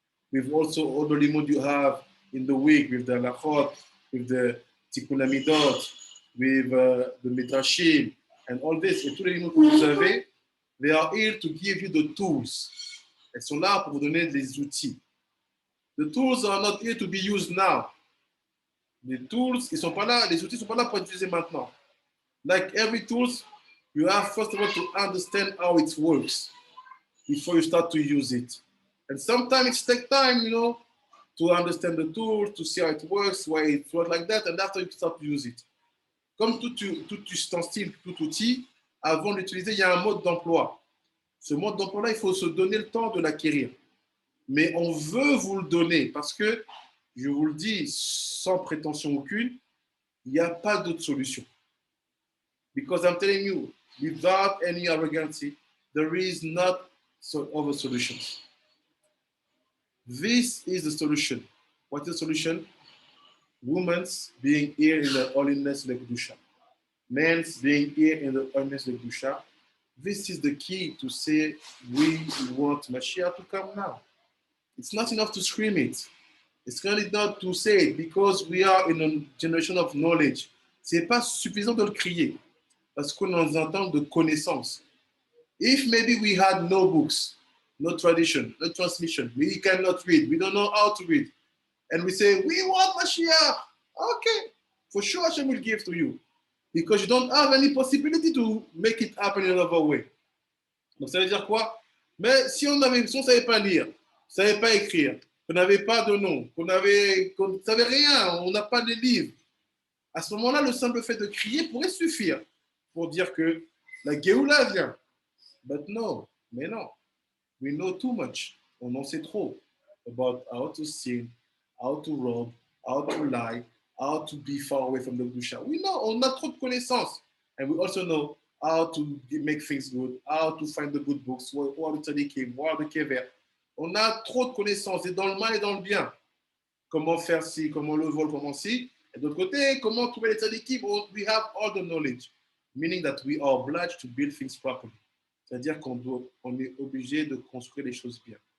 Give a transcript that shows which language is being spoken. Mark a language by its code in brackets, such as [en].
[en] With also all the limud you have in the week, with the halachot, with the tikkun hamidot, with the midrashim, and all this, [fr] et tous les limud que vous avez, [en] they are here to give you the tools. [fr] Elles sont là pour vous donner des outils. [en] The tools are not here to be used now. [fr] Les tools, ils sont pas là, les outils ne sont pas là pour être utilisés maintenant. [en] Like every tools, you have first of all to understand how it works before you start to use it. And sometimes it takes time, to understand the tool, to see how it works, why it works like that, and after you start to use it. [fr] Comme tout ustensile, tout outil, avant de l'utiliser, il y a un mode d'emploi. Ce mode d'emploi-là, il faut se donner le temps de l'acquérir. Mais on veut vous le donner parce que, je vous le dis sans prétention aucune, il n'y a pas d'autre solution. [en] Because I'm telling you, without any arrogancy, there is not other solutions. This is the solution. What is the solution? Women's being here in the holiness of Kedusha. Men's being here in the holiness of Kedusha. This is the key to say we want Mashiach to come now. It's not enough to scream it. It's really not to say it because we are in a generation of knowledge. [fr] C'est pas suffisant de le crier parce qu'on nous entend de connaissances. [en] If maybe we had no books, no tradition, no transmission, we cannot read, we don't know how to read, and we say, we want Mashiach. Okay, for sure Hashem will give to you because you don't have any possibility to make it happen in another way. [fr] Donc ça veut dire quoi? Mais si on ne savait pas lire, on ne savait pas écrire, qu'on n'avait pas de nom, qu'on ne savait rien, on n'a pas de livres, à ce moment-là, le simple fait de crier pourrait suffire pour dire que la Géoula vient. [en] But no, [fr] mais non. [en] We know too much. [fr] On en sait trop [en] about how to sin, how to rob, how to lie, how to be far away from the Kedusha. We know, [fr] on a trop de connaissances. [en] And we also know how to make things good, how to find the good books, what the tzadikim, what the kever. [fr] On a trop de connaissances, et dans le mal et dans le bien. Comment faire ci, comment le vol, comment ci. Et d'autre côté, comment trouver les tzadikim. [en] We have all the knowledge. Meaning that we are obliged to build things properly. [fr] C'est-à-dire qu'on est obligé de construire les choses bien.